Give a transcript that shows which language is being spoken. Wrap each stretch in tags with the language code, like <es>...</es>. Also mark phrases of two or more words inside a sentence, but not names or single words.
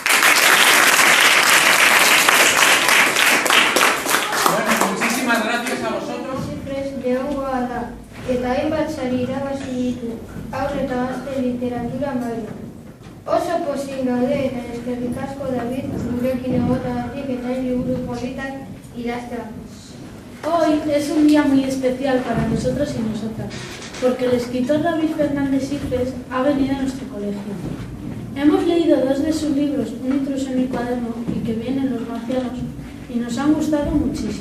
<es>Bueno, muchísimas gracias a vosotros.</es> <eu>Leongo da, eta hainbat sari irabazi ditu, haur eta gazte literatura mailan. Oso pozik gaude eta eskerrik asko David gurekin egotagatik eta liburu politak idaztea.</eu> <es>Hoy es un día muy especial para nosotros y nosotras, porque el escritor David Fernández Sigfres ha venido a nuestro colegio. Hemos leído 2 de sus libros, Un intruso en mi cuaderno y Que vienen los marcianos, y nos han gustado muchísimo.</es>